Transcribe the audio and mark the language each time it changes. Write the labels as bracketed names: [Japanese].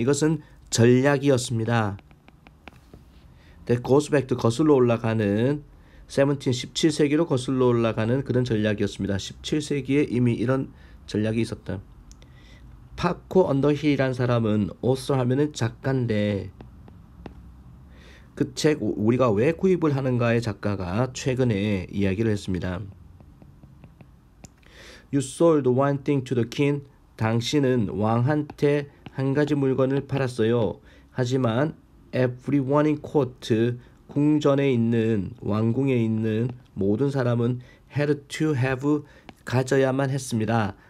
[Korean] 이것은 전략이었습니다. [English] That goes back to, [Korean] 거슬러 올라가는 17세기로 거슬러 올라가는 그런 전략이었습니다. 17세기에 이미 이런 전략이 있었다. 파코 언더힐이라는 사람은 author 하면은 작가인데, 그 책 우리가 왜 구입을 하는가의 작가가 최근에 이야기를 했습니다. [English] You sold one thing to the king. [Korean] 당신은 왕한테 한 가지 물건을 팔았어요. 하지만 [English] everyone in court, [Korean] 궁전에 있는, 왕궁에 있는 모든 사람은 [English] had to have, [Korean] 가져야만 했습니다.